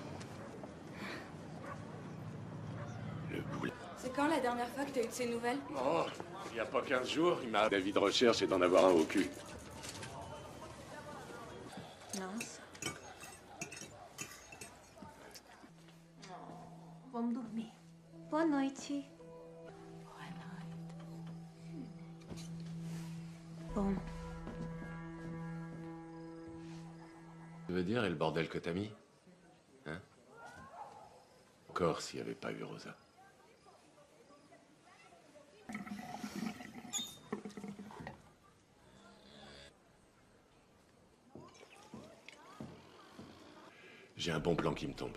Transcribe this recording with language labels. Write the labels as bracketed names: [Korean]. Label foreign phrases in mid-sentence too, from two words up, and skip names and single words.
[French] Le boulet. C'est quand la dernière fois que t'as eu de ces nouvelles? Oh, il n'y a pas 15 jours, il m'a... D'avis de recherche et d'en avoir un au cul. [Portuguese] Nossa. Vamos dormir. Boa noite. Boa noite. [French] Bon. Tu veux dire, et le bordel que t'as mis? Hein? Encore s'il n'y avait pas eu Rosa. J'ai un bon plan qui me tombe.